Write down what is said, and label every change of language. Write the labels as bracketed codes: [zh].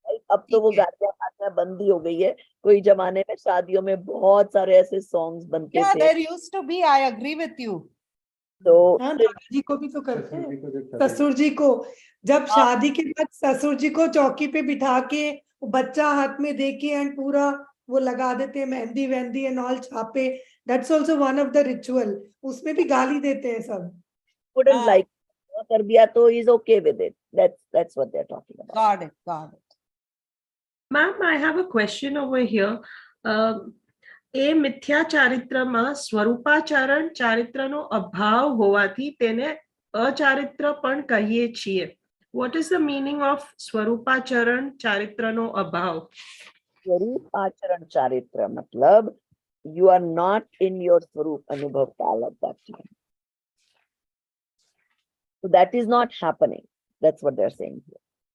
[hi] अब तो वो गालियां खाना बंद ही हो गई है. कोई जमाने में शादियों में बहुत सारे ऐसे सॉन्ग्स बनते थे. [en] Yeah, there used to be. I agree with you. [hi] तो दादाजी को भी तो करते हैं. ससुर जी को जब शादी के बाद ससुर जी को चौकी पे बिठा के बच्चा हाथ में दे के एंड पूरा वो लगा देते हैं मेहंदी वेंदी एंड ऑल छापे. [en] That's also one of the ritual. [hi] उसमें भी गाली देते हैं सब. [en] Wouldn't like [hi] कर दिया तो [en] he's okay with it. That's what they're talking about. Got it. Ma'am, I have a question over here. [gu] એ મિથ્યા ચારિત્રમાં સ્વરૂપાચરણ ચારિત્રનો અભાવ હોવાથી તેને અચારિત્ર પણ કહીએ છીએ. [en] What is the meaning of [gu] સ્વરૂપાચરણ ચારિત્રનો અભાવ? [hi] स्वरूपाचरण चारित्र मतलब [en] you are not in your [hi] swarup anubhav kal [en] at that time. So that is not happening. That's what they're saying here.